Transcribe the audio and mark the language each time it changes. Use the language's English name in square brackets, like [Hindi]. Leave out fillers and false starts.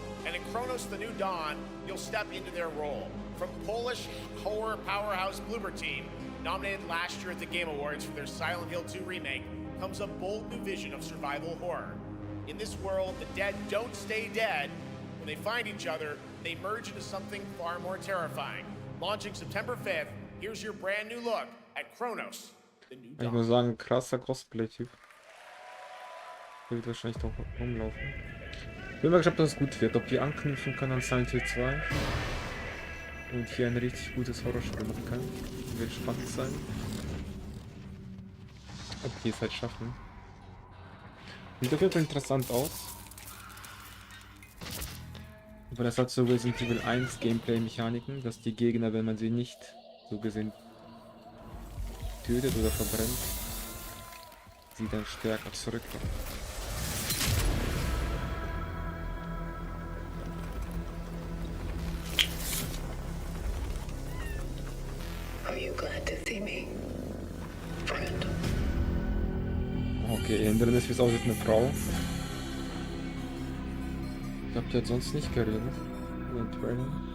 [English] And in Kronos the New Dawn, you'll step into their role. From Polish horror powerhouse Bloober Team, nominated last year at the Game Awards for their Silent Hill 2 remake, comes a bold new vision of survival horror. In this world, the dead don't stay dead. When they find each other, they merge into something far more terrifying. Launching September 5th, here's your brand new look at Kronos. [German] Ich muss sagen, krasser Cosplay-Typ. Der wird wahrscheinlich doch rumlaufen. Bin mal gespannt, ob das gut wird. Ob wir anknüpfen können an Silent Hill 2. Und hier ein richtig gutes Horrorspiel machen kann. Wird spannend sein. Ob die es halt schaffen. Sieht auf jeden Fall interessant aus. Aber das hat so Resident Evil 1 Gameplay-Mechaniken, dass die Gegner, wenn man sie nicht so gesehen tötet oder verbrennt, sie dann stärker zurückkommen. [English] Are you glad to see me, friend? [German] Okay, in drin ist, wie es aussieht, eine Frau. Ich glaube, die hat sonst nicht geredet. In den Trailer.